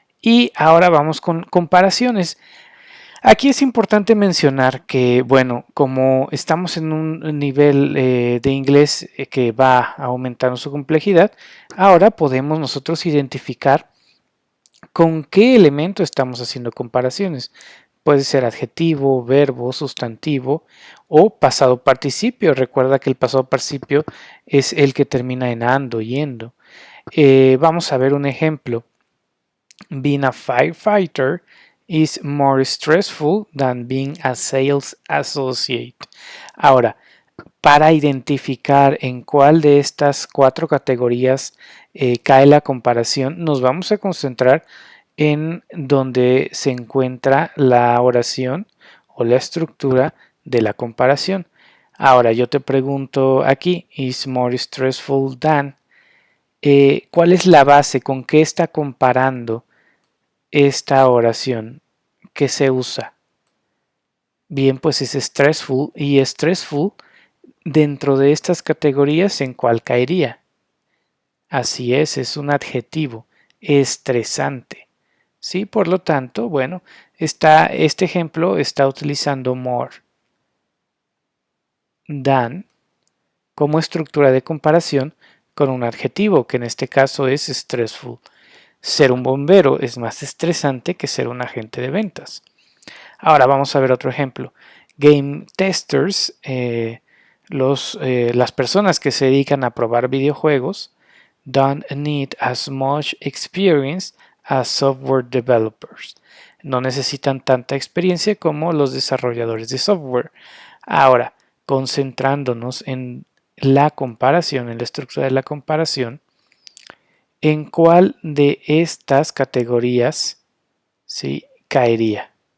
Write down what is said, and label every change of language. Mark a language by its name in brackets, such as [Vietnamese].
[Spanish] Y ahora vamos con comparaciones. Aquí es importante mencionar que, bueno, como estamos en un nivel de inglés que va aumentando su complejidad, ahora podemos nosotros identificar con qué elemento estamos haciendo comparaciones. Puede ser adjetivo, verbo, sustantivo o pasado participio. Recuerda que el pasado participio es el que termina en ando, yendo. Vamos a ver un ejemplo. [English] Being a firefighter is more stressful than being a sales associate. [Spanish] Ahora, para identificar en cuál de estas 4 categorías cae la comparación, nos vamos a concentrar en donde se encuentra la oración o la estructura de la comparación. Ahora yo te pregunto aquí, [English] is more stressful than, [Spanish] ¿cuál es la base? ¿Con qué está comparando esta oración que se usa? Bien, pues es stressful, y stressful dentro de estas categorías, ¿en cuál caería? Así es un adjetivo, estresante. ¿Sí? Por lo tanto, bueno, este ejemplo está utilizando [English] more than [Spanish] como estructura de comparación con un adjetivo, que en este caso es stressful. Ser un bombero es más estresante que ser un agente de ventas. Ahora vamos a ver otro ejemplo. [English] Game testers, [Spanish] las personas que se dedican a probar videojuegos, [English] don't need as much experience as software developers. [Spanish] No necesitan tanta experiencia como los desarrolladores de software. Ahora, concentrándonos en la comparación, en la estructura de la comparación, ¿en cuál de estas categorías sí caería?